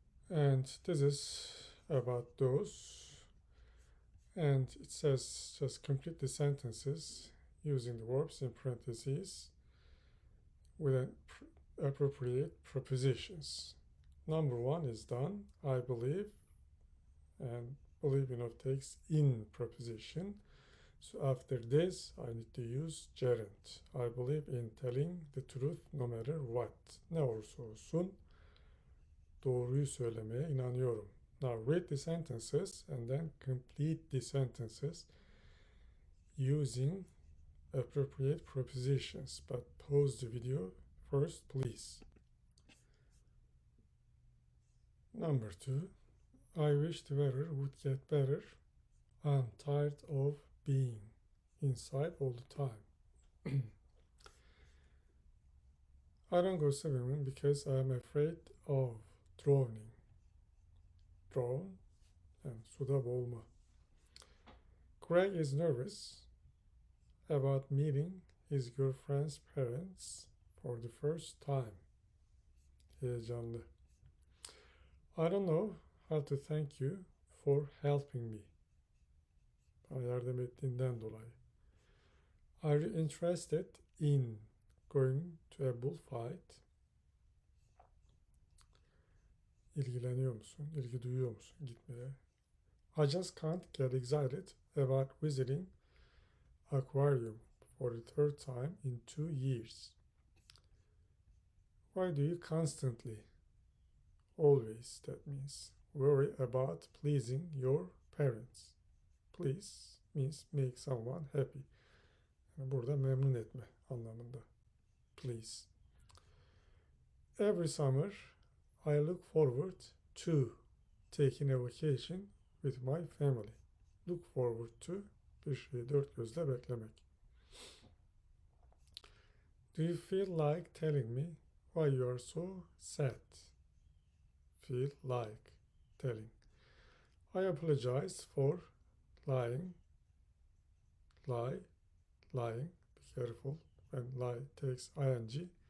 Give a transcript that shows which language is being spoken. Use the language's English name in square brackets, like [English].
[English] And this is about those. And it says just complete the sentences using the verbs in parentheses with an appropriate prepositions. Number one is done. I believe, and believe takes in preposition. So after this, I need to use gerund. I believe in telling the truth no matter what. [Turkish] Ne olursa olsun doğruyu söylemeye inanıyorum. [English] Now read the sentences and then complete the sentences using appropriate prepositions. But pause the video first, please. Number 2. I wish the weather would get better. I'm tired of being inside all the time. I don't go swimming because I'm afraid of drowning. Drown and [Turkish] suda boğulma. [English] Craig is nervous about meeting his girlfriend's parents for the first time. [Turkish] Heyecanlı. [English] I don't know how to thank you for helping me. [Turkish] Bana yardım ettiğinden dolayı. [English] Are you interested in going to a bullfight? [Turkish] İlgileniyor musun? İlgi duyuyor musun gitmeye? [English] I just can't get excited about visiting aquarium for the third time in 2 years. Why do you constantly, always, that means, worry about pleasing your parents? Please means make someone happy. [Turkish] Yani burada memnun etme anlamında. [English] Please. Every summer, I look forward to taking a vacation with my family. Look forward to, [Turkish] bir şeyi dört gözle beklemek. [English] Do you feel like telling me why you are so sad? Feel like telling. I apologize for lying. Lying. Be careful when lie takes ing.